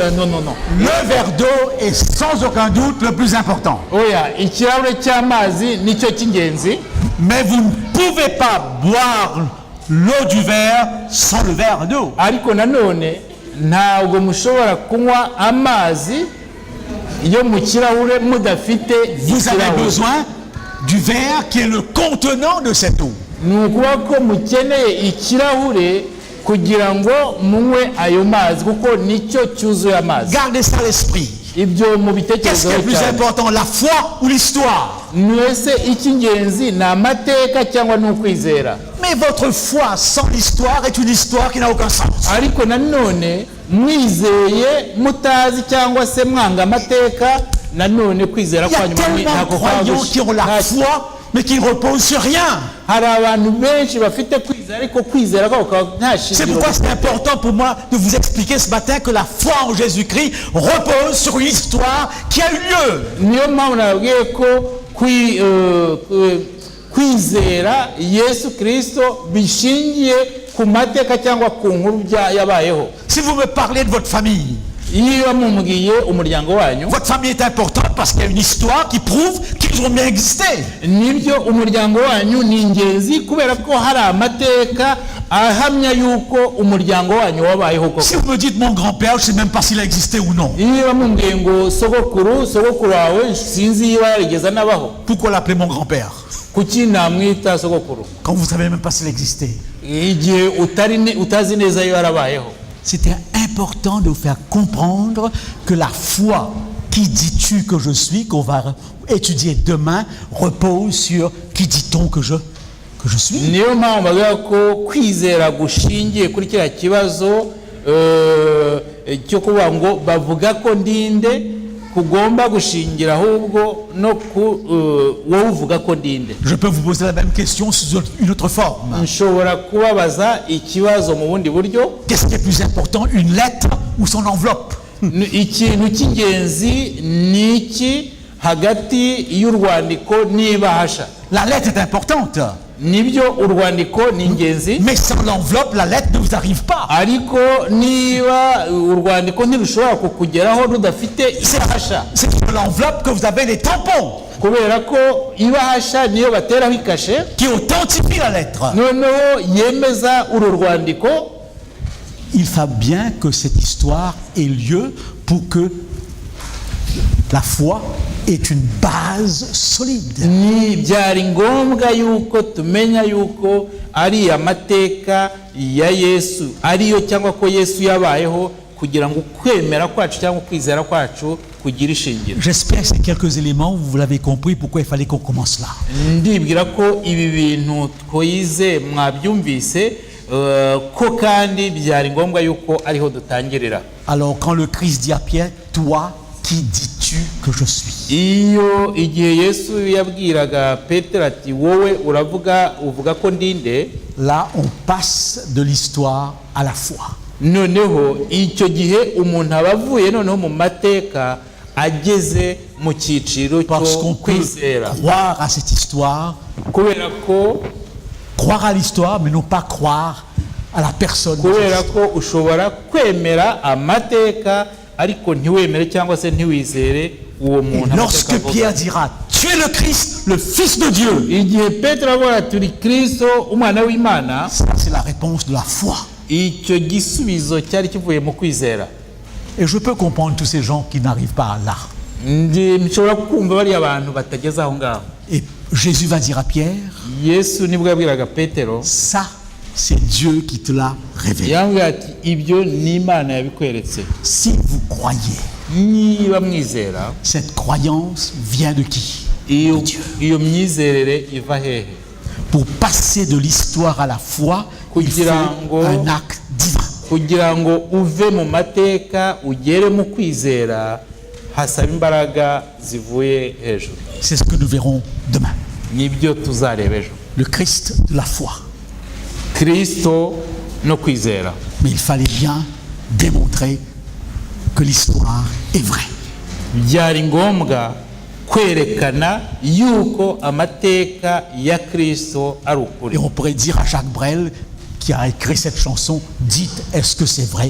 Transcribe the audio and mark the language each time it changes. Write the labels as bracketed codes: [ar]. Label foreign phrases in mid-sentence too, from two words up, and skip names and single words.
[fr] Non. Le verre d'eau est sans aucun doute le plus important. [rw] Oya, ikirahure cy'amazi nicyo cy'ingenzi. [fr] Mais vous ne pouvez pas boire l'eau du verre sans le verre d'eau. [rw] Ariko nanone ntabwo mushobora kunywa amazi yo mu kirahure mudafite [fr] Vous avez besoin du verre qui est le contenant de cette eau. [rw] Ni ukuvuga ko mukeneye ikirahure kugira ngo munywe ayo mazi kuko nicyo cyuzuye amazi. [fr] Gardez ça à l'esprit. [rw] Ibyo mu [fr] Qu'est-ce [rw] bitekerezo [fr] qui est plus important, la foi ou l'histoire? [rw] mwese icy'ingenzi ni amateka cyangwa ni ukwizera. [fr] Mais votre foi sans l'histoire est une histoire qui n'a aucun sens. [rw] Ariko nanone mwizeye mutazi cyangwa se mwanga amateka, nanone kwizera [fr] Il y a [rw] kwanyu [fr] tellement de croyants qui ont la foi mais qui ne reposent sur rien. [rw] Hari abantu benshi bafite kwizera ariko kwizera kwabo kaba nta [fr] C'est [rw] shingiro. [fr] pourquoi c'est important pour moi de vous expliquer ce matin que la foi en Jésus-Christ repose sur une histoire qui a eu lieu. [rw] Niyo mpamvu nabwiye ko kwizera Yesu Kristo bishingiye ku mateka cyangwa ku nkuru yabayeho. [fr] Si vous me parlez de votre famille, [rw] Iyo mumubwiye umuryango wanyu, [fr] votre famille est importante parce qu'il y a une histoire qui prouve qu'ils ont bien existé. [rw] nibyo umuryango wanyu ni ingenzi kubera ko hari amateka ahamya yuko umuryango wanyu wabayeho koko. [fr] Si vous me dites mon grand-père, je ne sais même pas s'il a existé ou non. [rw] Iyo mumubwiye ngo sogokuru wawe sinzi iyo yarigeze anabaho, [fr] Pourquoi l'appeler mon grand-père [rw] kuki namwita sogokuru [fr] quand vous ne savez même pas s'il existait? [rw] igihe utazi neza iyo yarabayeho? [fr] C'était important de vous faire comprendre que la foi, qui dis-tu que je suis, qu'on va étudier demain, repose sur qui dit-on que je suis. [rw] Niyo mpamvu bavuga ko kwizera gushingiye kuri kiriya kibazo cyo kuvuga ngo bavuga ko ndinde kugomba gushingira ahubwo no wowe uvuga ko ndinde. [fr] Je peux vous poser la même question sous une autre forme. [rw] Nshobora kubabaza ikibazo mu bundi buryo. [fr] Qu'est-ce qui est plus important, une lettre ou son enveloppe? [rw] Ikintu cy'ingenzi ni iki hagati y'urwandiko n'ibahasha? [fr] La lettre est importante. [rw] nibyo urwandiko ni ingenzi, [fr] mais sans l'enveloppe, la lettre ne vous arrive pas. [rw] ariko niba urwandiko ntirushobora kukugeraho rudafite ibahasha, [fr] C'est sur l'enveloppe que vous avez les tampons [rw] kubera ko ibahasha niyo bateraho ikashe [fr] qui authentifient la lettre. [rw] noneho yemeza uru rwandiko. [fr] Il faut bien que cette histoire ait lieu pour que la foi ait une base solide. [rw] Ni byari ngombwa yuko tumenya yuko ari amateka ya Yesu ariyo, cyangwa ko Yesu yabayeho kugira ngo kwemera kwacu cyangwa kwizera kwacu kugira ishingiro. [fr] J'espère que ces quelques éléments, vous l'avez compris, pourquoi il fallait qu'on commence là. [rw] Ndibwira ko ibi bintu twize mwabyumvise, ko kandi byari ngombwa yuko ariho dutangirira. [fr] Alors quand le Christ dit à Pierre, toi, qui dis-tu que je suis? [rw] Iyo igihe Yesu yabwiraga Petero ati wowe uvuga ko ndinde, [fr] Là, on passe de l'histoire à la foi. [rw] noneho icyo gihe umuntu aba avuye noneho mu mateka ageze mu cyiciro [fr] Parce [rw] cyo [fr] qu'on peut [rw] kwizera, [fr] croire à cette histoire, [rw] kubera ko [fr] croire à l'histoire, mais non pas croire à la personne. de [rw] kubera [fr] Jésus. [rw] ko ushobora kwemera amateka ariko ntiwemere cyangwa se ntiwizere uwo [fr] Et [rw] muntu [fr] lorsque [rw] amateka [fr] Pierre [rw] avuga. [fr] dira, tu es le Christ, le Fils de Dieu, [rw] Igihe Petero avuga turi Kristo umwana w'Imana, [fr] ça c'est la réponse de la foi. [rw] icyo gisubizo cyari kivuye mu kwizera. [fr] Et je peux comprendre tous ces gens qui n'arrivent pas là. [rw] Nshobora kumva bariya abantu batageze aho ngaho. [fr] Et Jésus va dire à Pierre, [rw] Yesu nibwo yabwiraga Petero, [fr] ça c'est Dieu qui te l'a révélé. [rw] yambwira ati ibyo ni Imana yabikweretse. [fr] Si vous croyez, [rw] Niba mwizera, [fr] cette croyance vient de qui? [rw] iyo myizerere iva hehe? [fr] Pour passer de l'histoire à la foi, il faut un acte divin. [rw] Kugira ngo uve mu mateka ugere mu kwizera hasaba imbaraga zivuye hejuru. [fr] C'est ce que nous verrons demain. [rw] Nibyo tuzareba ejo. [fr] Le Christ de la foi. [rw] Kristo no kwizera. [fr] Mais il fallait bien démontrer que l'histoire est vraie. [rw] Byari ngombwa kwerekana yuko amateka ya Kristo ari ukuri. [fr] Et on pourrait dire à Jacques Brel, qui a écrit cette chanson, dites, est-ce que c'est vrai?